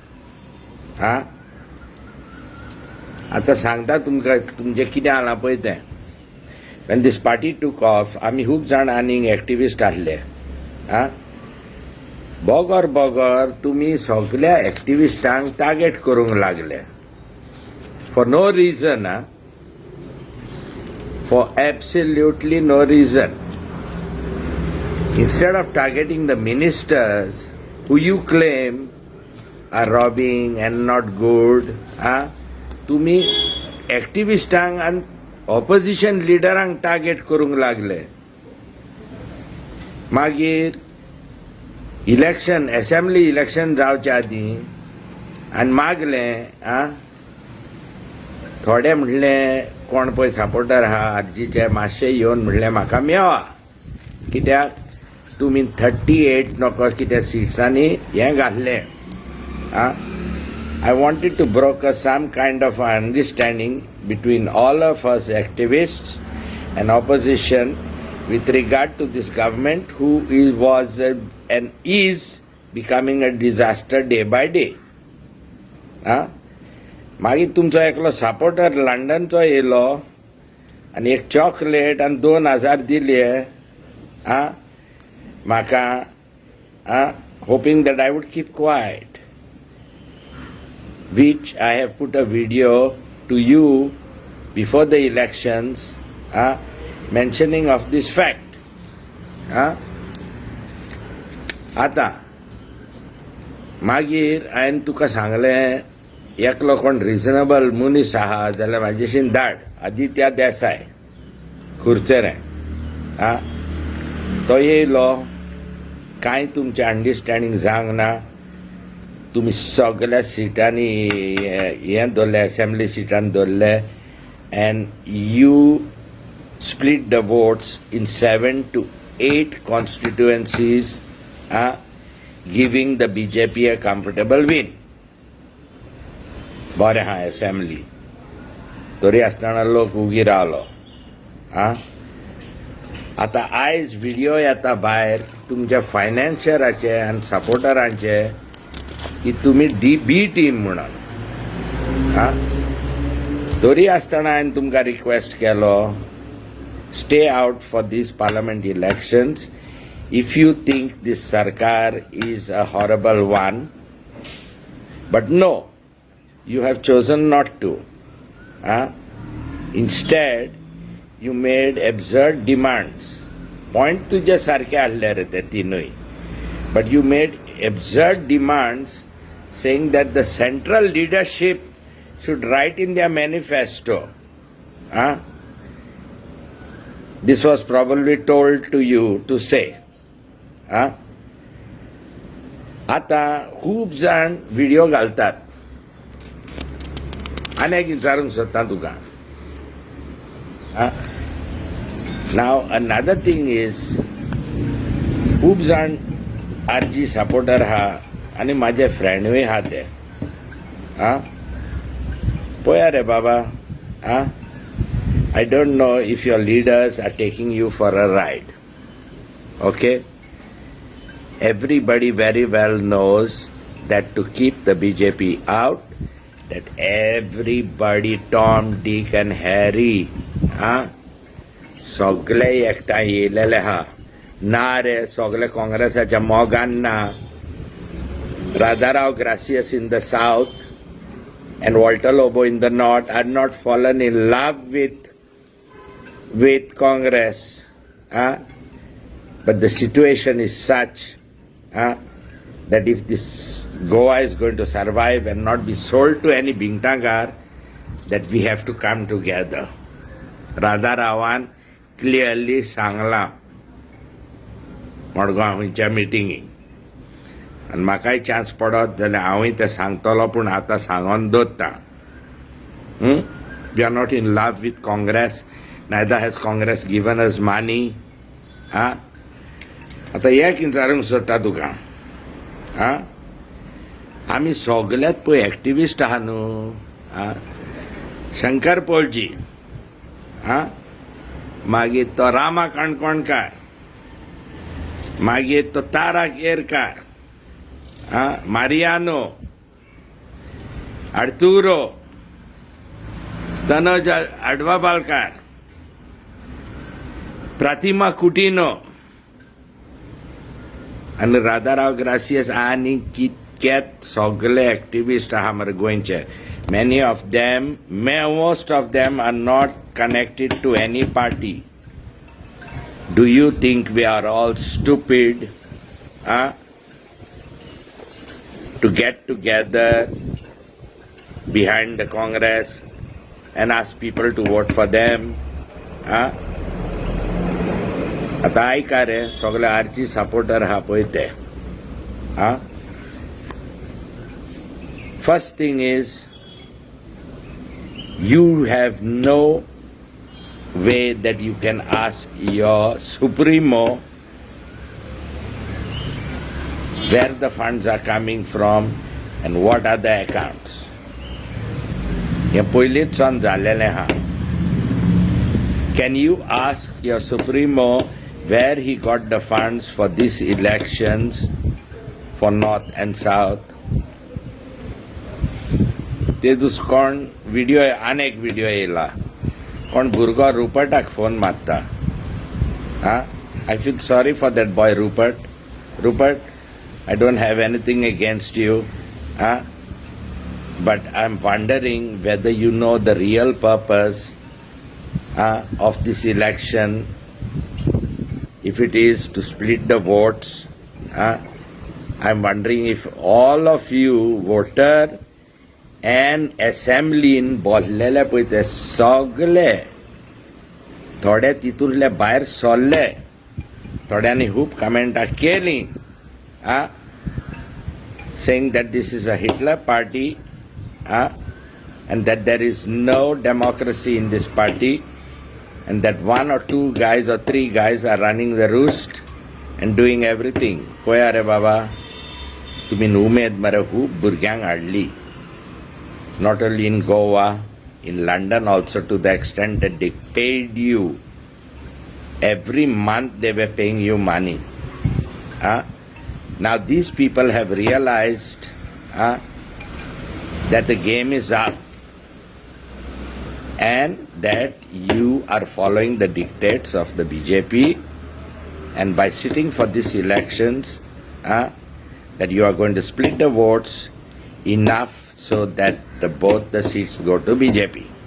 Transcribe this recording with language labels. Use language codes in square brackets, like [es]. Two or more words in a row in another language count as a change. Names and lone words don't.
[kok] आतां सांगता तुमकां तुमचें कितें जालां पळय तें. [en] when this party took off, [kok] आमी खूब जाण आनीक एक्टिविस्ट आसले. बोगोर बोगोर तुमी सगळ्या एक्टिविस्टांक टार्गेट करूंक लागले. [en] For no reason, for absolutely no reason. Instead of targeting the ministers who you claim are robbing and not good, [kok] तुम्ही एक्टिविस्टांक आणि ऑपोजिशन लिडरांक टार्गेट करूंक लागले. मागीर इलेक्शन, [en] assembly election [kok] जावच्या आदीं आनी मागले थोडे म्हणले कोण पळय सपोर्टर आहा आरजीचे मातशे येवन म्हणले म्हाका मेळा, कित्याक तुमी 38 नको कितें सिट्सांनी हें घातलें. [en] I wanted to broker some kind of understanding between all of us activists and opposition with regard to this government who was and is becoming a disaster day by day. [kok] मागीर तुमचो एकलो सपोर्टर लंडनचो येयलो आनी एक चॉकलेट आनी 2000 दिले म्हाका [en] hoping that I would keep quiet, which I have put a video to you before the elections mentioning of this fact. [kok] आता मागीर हांवें तुका सांगलें एकलो कोण रिजनेबल मनीस आहा जाल्यार म्हाजेशीन धाड आदित्य देसाय खुर्चेरे तो येयलो कांय तुमचें अंडरस्टँडींग जावंक ना तुमी सगळ्या सिटांनी हें दवरलें असेंब्ली सिटान दवरले [en] and you split the votes in 7 to 8 constituencies, giving the BJP a comfortable win. [kok] बरें हा असेंब्ली तरी आसतना लोक उगी रावलो आतां आयज व्हिडिओ येता भायर तुमच्या फायनान्शियराचे आनी सपोर्टरांचे की तुमी बी टीम म्हणून तरी आसतना हांवें तुमकां रिक्वेस्ट केलो [en] stay out for this parliament elections if you think this [kok] सरकार [en] is a horrible one but no you have chosen not to. Instead, you made absurd demands. [kok] Point तुझे सारखे आसले रे ते तीनूय. [en] But you made absurd demands saying that the central leadership should write in their manifesto. This was probably told to you to say. [kok] आता खूब जाण व्हिडिओ घालतात आनी एक विचारूंक सोदता तुका नाव [en] another thing is [kok] खूब जाण आरजी सपोर्टर आहा आनी म्हाजे फ्रेंडूय आहा ते पळया रे बाबा [en] I don't know if your leaders are taking you for a ride okay everybody very well knows that to keep the BJP out that everybody, Tom, Dick and Harry, [kok] सगळे एकठांय येयलेले आहा ना रे सगळे काँग्रेसाच्या मोगान ना [en] राधाराव ग्रासियस in the south and Walter Lobo in the north are not fallen in love with Congress, but the situation is such that if this Goa is going to survive and not be sold to any Bingtangar, that we have to come together. [kok] Radha Ravan clearly सांगला मडगांवच्या मिटिंगेक आनी म्हाकाय चान्स पडत जाल्यार हांवूय ते सांगतलो पूण आतां सांगोन दवरता [en] we are not in love with Congress neither has Congress given us money. [kok] आता एक विचारूंक सोदता तुका आमी सगळ्यात पळय एक्टिविस्ट आहा न्हू शंकर पोळजी मागीर तो रामा काणकोणकार मागीर तो तारा केरकार मारियानो आर्तुरो तनोज आडवाबालकार प्रतिमा कुटिनो आनी राधाराव ग्रासियस आनी कितकेत सगळे एक्टिविस्ट आहा मरे गोंयचे [en] many of them most of them are not connected to any party. Do you think we are all stupid to get together behind the Congress and ask people to vote for them? [kok] आता आयका रे सगळे आरची सपोर्टर आहा पळय ते [en] first thing is you have no way that you can ask your supremo where the funds are coming from and what are the accounts. [kok] हे पयलींच सन जाल्लेलें आहा. [en] Can you ask your supremo where he got the funds for these elections for north and south. [kok] ते दुस कोण व्हिडिओ आनेक व्हिडिओ येयला कोण भुरगो रुपर्टाक फोन मारता [en] I feel sorry for that boy Rupert. Rupert, I don't have anything against you, but I'm wondering whether you know the real purpose of this election. If it is to split the votes, I'm wondering if all of you voter and assembly in [kok] बोललेले पळय ते सगळे थोडे तितूंतले भायर सरले थोड्यांनी खूब कमेंटां केली [en] saying that this is a Hitler party and that there is no democracy in this party and that one or two guys or three guys are running the roost and doing everything. [kok] पळया रे बाबा तुमी उमेद मरे खूब भुरग्यांक हाडली. [en] Not only in Goa, in London also, to the extent that they paid you. Every month they were paying you money. Now these people have realized that the game is up and that you are following the dictates of the BJP, and by sitting for these elections, that you are going to split the votes enough so that both the seats go to BJP.